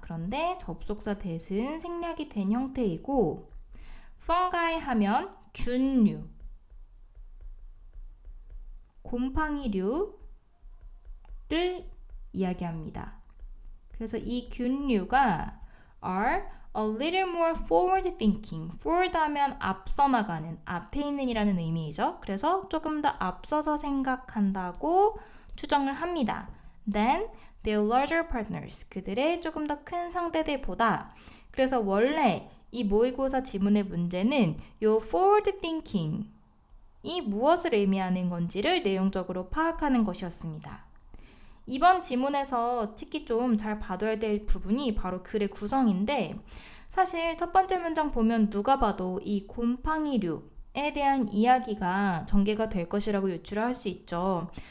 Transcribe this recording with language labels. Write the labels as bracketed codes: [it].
[ko] 그런데 접속사 that은 생략이 된 형태이고 fungi 하면 균류, 곰팡이류를 이야기합니다. 그래서 이 균류가 are [en] a little more forward thinking. [ko] forward 하면 앞서 나가는, 앞에 있는 이라는 의미이죠. 그래서 조금 더 앞서서 생각한다고 추정을 합니다. [en] than their larger partners. [ko] 그들의 조금 더 큰 상대들보다. 그래서 원래 이 모의고사 지문의 문제는 요 forward thinking 이 무엇을 의미하는 건지를 내용적으로 파악하는 것이었습니다. 이번 지문에서 특히 좀 잘 봐둬야 될 부분이 바로 글의 구성인데 사실 첫 번째 문장 보면 누가 봐도 이 곰팡이류에 대한 이야기가 전개가 될 것이라고 유추를 할 수 있죠.